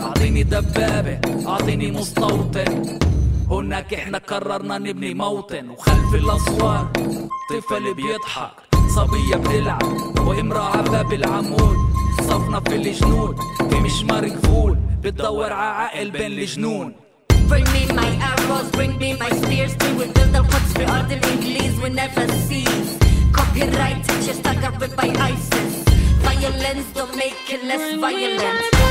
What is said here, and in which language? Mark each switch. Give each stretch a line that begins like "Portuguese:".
Arabic: اعطيني دبابه اعطيني مستوطن هناك احنا قررنا نبني موطن وخلف الاسوار طفل بيضحك صبيه بتلعب وامراه على باب العمود صفنا في الجنود في مشمار كفول بتدور على عقل بين الجنون
English: Bring me my arrows, bring me my spears to rebuild Al-Quds
Arabic: في ارض الانجليز
English: we never cease Copyright, just stuck up with my ISIS Violence don't make it less violent